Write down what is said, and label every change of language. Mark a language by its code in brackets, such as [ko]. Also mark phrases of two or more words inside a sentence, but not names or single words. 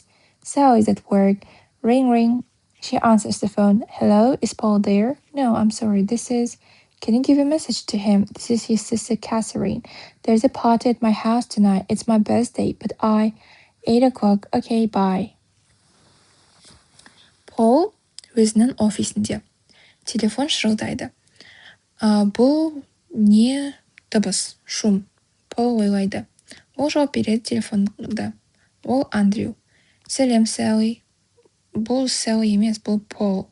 [en] Sally's at work. Ring, ring. She answers the phone. Hello, is Paul there? No, I'm sorry, this is... Can you give a message to him? This is his sister Catherine. There's a party at my house tonight. It's my birthday, but 8 o'clock. Okay, bye. [kk] Пол өзінің офисінде. Телефон шырылдайды. Бұл не дыбыс, шум. Пол ойлайды. Ол жауап береді телефонда. Ол Андрю. Сәлем, Сәли. Бұл Сәли емес, бұл Пол.